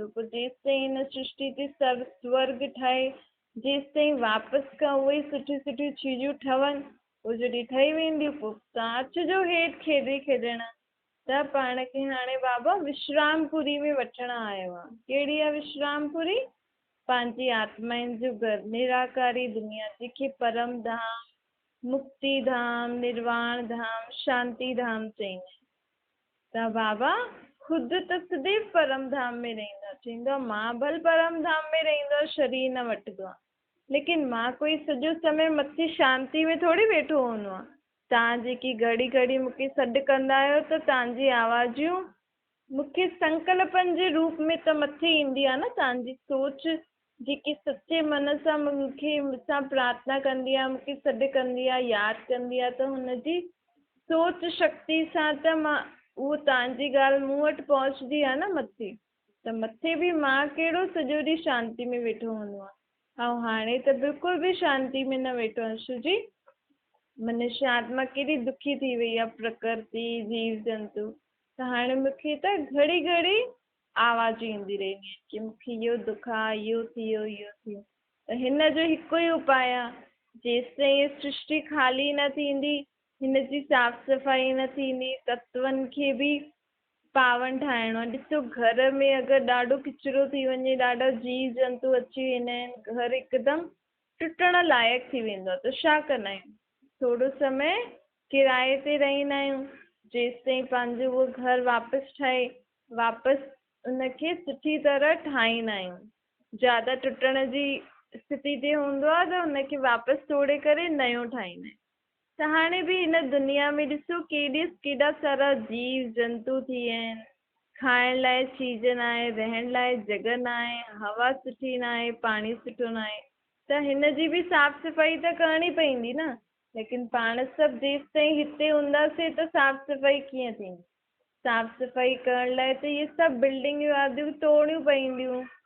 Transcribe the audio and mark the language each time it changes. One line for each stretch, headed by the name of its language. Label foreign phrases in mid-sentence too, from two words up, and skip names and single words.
Sindhi: पोइ जेसिताईं हिन सृष्टि ते स्वर्ग ठहे, जेसिताईं वापसि खां उहे सुठियूं सुठियूं चीजूं ठहनि, पोइ जॾहिं ठही वेंदियूं पोइ तव्हां अचिजो हेठि खेॾण। त पाण खे हाणे बाबा विश्रामपुरी में वठणु आयो आहे। कहिड़ी आहे विश्रामपुरी? पंहिंजी आत्माउनि जो घर, निराकारी दुनिया, जेके परम धाम, मुक्ति धाम, निर्वाण धाम, शांति धाम चईंदा आहिनि। त बाबा ख़ुदि त सदैव परम धाम में रहंदो आहे। चईंदो आहे मां भल परम धाम में रहंदो आहे, शरीर न वठंदो आहे, लेकिन मां कोई सॼो समय मथे शांति में थोरी वेठो हूंदो आहे। तव्हां जेकी घड़ी घड़ी मूंखे सॾु कंदा आहियो त तव्हांजी आवाज़ूं मूंखे संकल्पनि जे रूप में त मथे ईंदी आहे न। तव्हांजी सोच जेकी सचे मन सां मूंखे मूंसां प्रार्थना कंदी आहे, मूंखे सॾु कंदी आहे, यादि कंदी आहे, त हुनजी सोच शक्ति सां त मां उहो तव्हांजी ॻाल्हि मूं वटि पहुचंदी आहे न मथे। त मथे बि मां कहिड़ो सॼो ॾींहुं शांती में वेठो हूंदो आहे, ऐं हाणे त बिल्कुलु बि शांती में न वेठो आहे अंशु जी। मनुष्य आत्मा केॾी दुखी थी वई आहे, प्रकृति जीव जंतु। त हाणे मूंखे त घड़ी घड़ी आवाज़ ईंदी रहंदी आहे कि मूंखे इहो दुख आहे, इहो थियो, इहो थियो। त हिन जो हिकु ई उपाय आहे, जेसिताईं इहा सृष्टि ख़ाली न थींदी, हिन जी साफ़ सफ़ाई न थींदी, तत्वनि खे बि पावन ठाहिणो आहे। ॾिसो, घर में अगरि ॾाढो किचिरो थी वञे, ॾाढा जीव जंतु अची वेंदा आहिनि, घर हिकदमि टुटण लाइक़ु थी वेंदो आहे, त छा कंदा आहियूं? थोरो समय किराए ते रहंदा आहियूं, जेसिताईं पंहिंजो उहो घर वापसि ठहे, वापसि उनखे सुठी तरह ठाहींदा आहियूं। ज्यादा टुटण जी स्थिति ते हूंदो आहे त हुनखे वापसि तोड़े करे नयो ठाहींदा आहियूं। त हाणे बि हिन दुनिया में ॾिसो केॾा सारा जीव जंतु थी विया आहिनि। खाइण लाइ चीज न आहे, रहण लाइ जॻह न आहे, हवा सुठी न आहे, पाणी सुठो न आहे। त हिन जी बि साफ़ सफ़ाई त करणी पवंदी न। लेकिन पाण सभु जेसिताईं हिते हूंदासीं त साफ़ सफ़ाई कीअं थींदी? साफ़ सफ़ाई करण लाइ त इहे सभु बिल्डिंगियूं वादियूं तोड़नियूं पवंदियूं।